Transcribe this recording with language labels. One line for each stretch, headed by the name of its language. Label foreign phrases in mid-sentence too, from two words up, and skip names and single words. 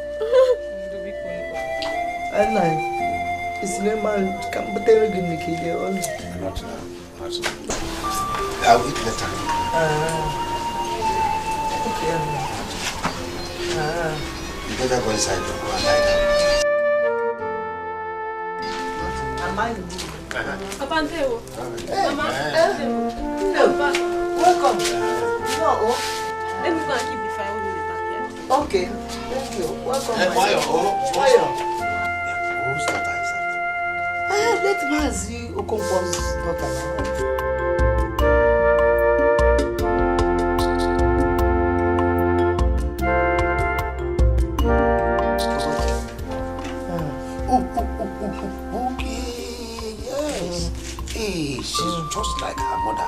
English: It's normal. Come, but they're going to kill you all. Not now. I'll eat later. Okay. You better go inside and go and lie down. Papa Nteo. Mama. Welcome. Let me go and keep the fire when we back here. Okay. Thank you. Welcome. Why? Whose daughter is that? Let Mazi Okonkwo's daughter. She's just like her mother.